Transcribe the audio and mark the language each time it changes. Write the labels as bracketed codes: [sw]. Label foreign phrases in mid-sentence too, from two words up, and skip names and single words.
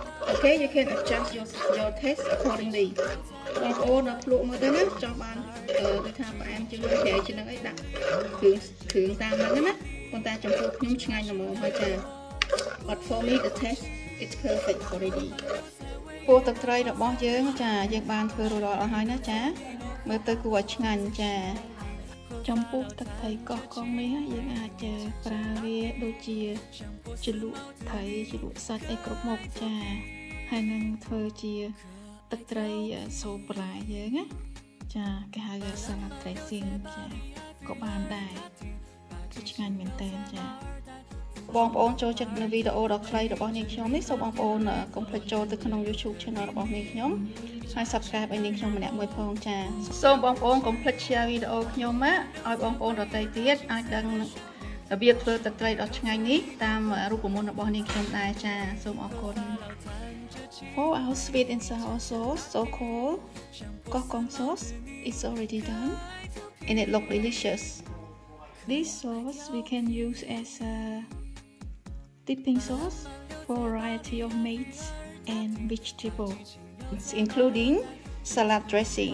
[en] Okay, you can adjust your taste accordingly. [km] បងប្អូនដល់ភ្លក់មើលទៅណាចង់បានដូចថាផ្អែមជាងប្រៃជាងហ្នឹងអីដាក់គ្រឿងតាមហ្នឹងណាប៉ុន្តែចំពោះខ្ញុំឆ្ងាញ់ល្មមហើយចា [en] but for me the taste it's perfect already [km] ពោះទឹកត្រីរបស់យើងចាយើងបានធ្វើរួចរា ល់អស់ហើយណាចាមើលទៅគួរឲ្យឆ្ងាញ់ចាចំពោះទឹកត្រីកោះកុងនេះយើងអាចប្រើវាដូចជាជ្រលក់ត្រីជ្រលក់សាច់អីគ្រប់មុខចាហើយនឹងធ្វើ ជាទឹកត្រីសូបបន្លែយើងណាចាគេហៅថា [en] salad dressing [km] ចាក៏បានដែរគឺឆ្ងាញ់មែនតើចាបងប្អូនចូលចិត្ត នៅវីដេអូដ៏ខ្លីរបស់នាងខ្ញុំនេះសូមបងប្អូនកុំភ្លេចចូលទៅក្នុង YouTube Channel របស់នាងខ្ញុំហើយ Subscribe ឲ្យនាងខ្ញុំម្នាក់មួយផងចាសូមបងប្អូនកុំភ្លេច Share វីដេអូខ្ញុំឲ្យបងប្អូនដទៃទៀតអាចដឹងរបៀបធ្វើទឹកត្រីដ៏ឆ្ងាញ់នេះតាមរូបមន្តរបស់នាងខ្ញុំដែរចាសូមអរគុណ [en] For our sweet and sour sauce, so called Kosh Kong sauce, is already done and it looks delicious. This sauce we can use as a dipping sauce for a variety of meats and vegetables, including salad dressing.